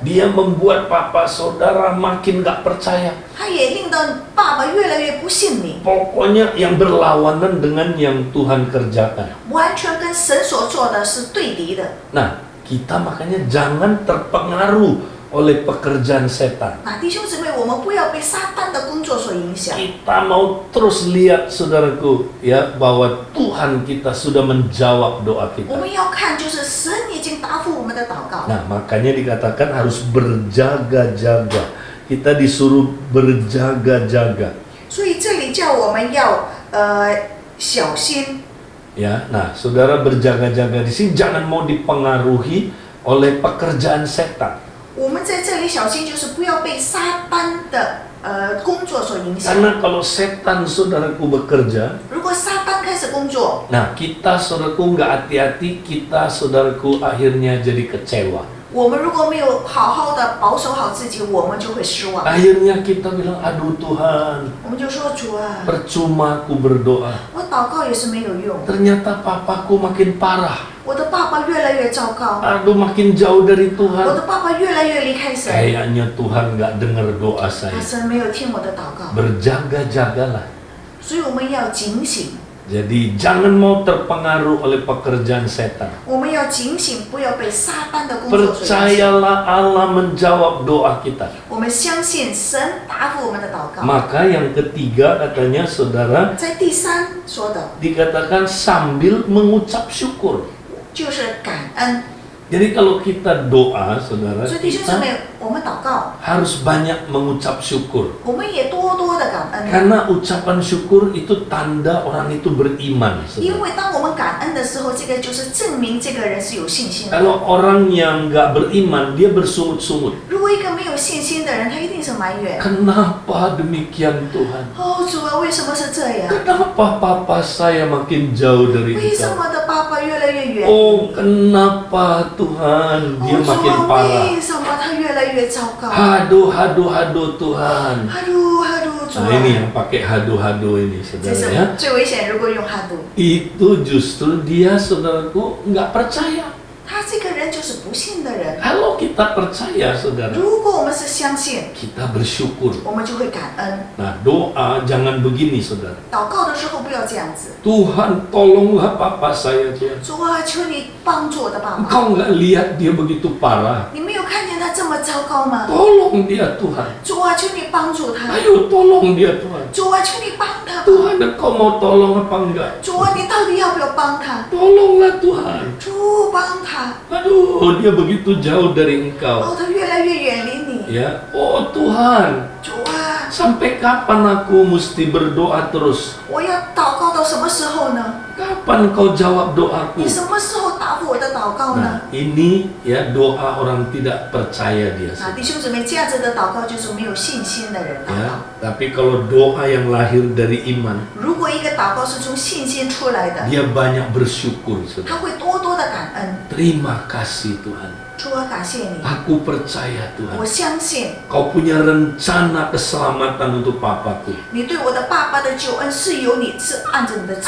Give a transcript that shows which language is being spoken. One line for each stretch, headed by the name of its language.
Indonesian: Dia membuat papa saudara makin gak percaya.
Chinese: 他也令到爸爸越来越不信你，
Indonesian: Pokoknya yang berlawanan dengan yang Tuhan kerjakan.
Chinese: 完全跟神所做的是对敌的。
Indonesian: Nah, kita makanya jangan terpengaruh oleh pekerjaan setan.
Chinese: 那弟兄姊妹，我们不要被撒旦的工作所影响。
Indonesian: Kita mau terus lihat, saudaraku, ya, bahwa Tuhan kita sudah menjawab doa
Chinese: 我
Indonesian: kita.
Chinese: 们要看，就是神已经答复我们的祷告。
Indonesian: Nah, makanya dikatakan harus berjaga-jaga. kita disuruh berjaga-jaga.
Chinese: 所以这里叫我们要小心。
Indonesian: Ya, nah, saudara berjaga-jaga di sini jangan mau dipengaruhi oleh pekerjaan setan.
Chinese: 我们在这里小心，就是不要被撒旦的工作所影响。
Indonesian: Karena kalau setan saudaraku bekerja,
Chinese: 如果撒旦开始工作，
Indonesian: nah kita saudaraku nggak hati-hati, kita saudaraku akhirnya jadi kecewa.
Chinese: 我们如果没有好好的保守好自己，我们就会失望。
Indonesian: Akhirnya kita bilang, aduh Tuhan,
Chinese: 我们就说主啊，
Indonesian: percuma aku berdoa.
Chinese: 我祷告也是没有用，
Indonesian: Ternyata papaku makin parah.
Chinese: 我的爸爸越来越糟糕，
Indonesian: Aduh makin jauh dari
Chinese: 我
Indonesian: Tuhan.
Chinese: 的爸爸越来越离开神，
Indonesian: Kayaknya Tuhan nggak dengar doa saya.
Chinese: 神没有听我的祷告，
Indonesian: Berjaga-jagalah.
Chinese: 所以我们要警醒，
Indonesian: Jadi jangan mau terpengaruh oleh pekerjaan setan.
Chinese: 我们要警醒，不要被撒旦的工作所影响。
Indonesian: Percayalah Allah menjawab doa kita.
Chinese: 我们相信神答复我们的祷告。
Indonesian: Maka yang ketiga katanya saudara
Chinese: 在第三说的
Indonesian: dikatakan sambil mengucap syukur.
Chinese: 就是感恩，
Indonesian: Jadi kalau kita doa saudara
Chinese: 所以弟兄姊
Indonesian: kita
Chinese: 妹，我们祷告，
Indonesian: harus banyak mengucap syukur.
Chinese: 我们也多多的感恩。
Indonesian: Karena ucapan syukur itu tanda orang itu beriman.
Chinese: 因
Indonesian: Saudara.
Chinese: 为当我们感恩的时候，这个就是证明这个人是有信心的。
Indonesian: Kalau orang yang nggak beriman dia bersungut-sungut.
Chinese: 如果一个没有信心的人，他一定是埋怨。
Indonesian: Kenapa demikian Tuhan?
Chinese: 哦，主啊，为什么是这样？
Indonesian: Kenapa papa saya makin jauh dari
Chinese: 为什
Indonesian: Engkau?
Chinese: 么的爸爸越来越远？
Indonesian: Oh, kenapa Tuhan dia
Chinese: 哦，主
Indonesian: makin
Chinese: 啊，
Indonesian: parah?
Chinese: 为什么他越来越糟糕？
Indonesian: Haduh Tuhan.
Chinese: 哈鲁哈鲁，主
Indonesian: Nah
Chinese: 啊，
Indonesian: ini yang pakai haduh ini
Chinese: 这
Indonesian: saudara
Chinese: 是
Indonesian: ya.
Chinese: 最危险。如果用哈鲁，
Indonesian: Itu justru dia saudaraku nggak percaya.
Chinese: 他这个人就是不信的人。
Indonesian: Kalau kita percaya saudara,
Chinese: 如果我们是相信，
Indonesian: kita bersyukur.
Chinese: 我们就会感恩。
Indonesian: Nah doa jangan begini saudara.
Chinese: 祷告的时候不要这样子。
Indonesian: Tuhan tolonglah papa saya Tuhan.
Chinese: 主啊，求你帮助我的爸爸。
Indonesian: Engkau nggak lihat dia begitu parah.
Chinese: 你没有看见他这么糟糕吗？
Indonesian: Tolong dia Tuhan.
Chinese: 主啊，求你帮助他。
Indonesian: Ayo tolong dia Tuhan.
Chinese: 主啊，求你帮他吧。
Indonesian: Tuhan engkau mau tolong apa enggak?
Chinese: 主啊，你到底要不要帮他？
Indonesian: Tolonglah Tuhan.
Chinese: 主帮他。
Indonesian: Aduh dia begitu jauh dari engkau.
Chinese: 哦，他越来越远离你。
Indonesian: Ya, oh Tuhan.
Chinese: 主啊，
Indonesian: Sampai kapan aku mesti berdoa terus?
Chinese: 我要祷告到什么时候呢？
Indonesian: Kapan kau jawab doaku?
Chinese: 你什么时候答复我的祷告呢？
Indonesian: Nah, ini ya doa orang tidak percaya dia.
Chinese: 啊，弟兄姊妹，这样子的祷告就是没有信心的人祷
Indonesian: Ya,
Chinese: 告。
Indonesian: tapi kalau doa yang lahir dari iman,
Chinese: 如果一个祷告是从信心出来的，
Indonesian: dia banyak bersyukur.
Chinese: 他
Indonesian: Saudara.
Chinese: 会多多的感恩。
Indonesian: Terima kasih Tuhan.
Chinese: 主啊，感谢你，
Indonesian: Aku percaya
Chinese: 我
Indonesian: Tuhan.
Chinese: 相信
Indonesian: Kau punya rencana keselamatan untuk papaku.
Chinese: 你对我的爸爸的救恩是有你是按着你的旨